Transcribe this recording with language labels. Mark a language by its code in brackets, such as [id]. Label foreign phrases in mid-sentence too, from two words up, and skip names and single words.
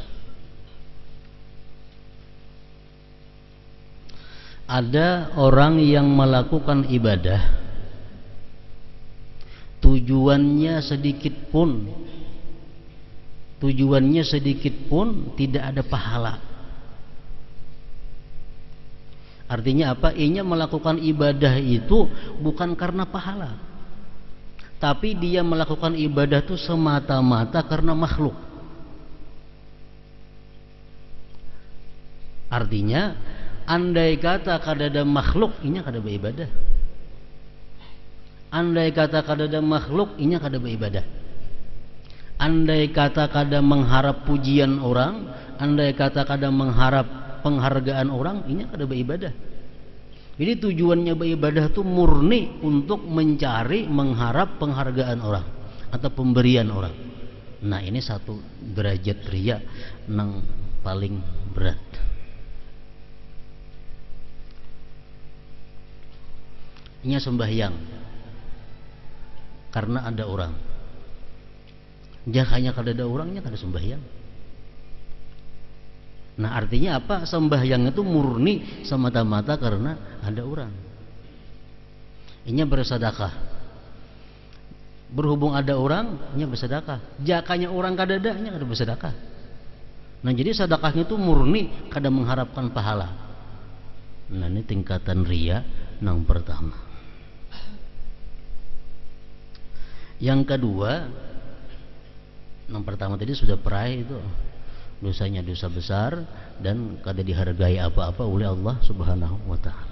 [id] Ada orang yang melakukan ibadah, tujuannya sedikit pun tidak ada pahala. Artinya apa? Ia melakukan ibadah itu bukan karena pahala, tapi dia melakukan ibadah itu semata-mata karena makhluk. [bjn] Artinya, andai kata kadada makhluk, inya kada beribadah. Andai kata kadada makhluk, inya kada beribadah. Andai kata kada mengharap pujian orang, andai kata kada mengharap penghargaan orang, inya kada beribadah. [id] Jadi tujuannya beribadah itu murni untuk mencari, mengharap penghargaan orang atau pemberian orang. Nah, ini satu derajat riya yang paling berat. Ini sembahyang. karena ada orang. [bjn] Jangan hanya kada ada orangnya kada sembahyang. [id] Nah artinya apa? Sembahyang itu murni semata-mata karena ada orang. [bjn] Inya bersedekah. Berhubung ada orang, inya bersedekah. Jakanya orang kada ada, inya kada bersedekah. [id] Nah jadi sedekahnya itu murni kada mengharapkan pahala. Nah ini tingkatan riya yang pertama. Yang kedua, yang pertama tadi sudah perai itu dosanya dosa besar dan kada dihargai apa-apa oleh Allah [ar] سبحانه وتعالى.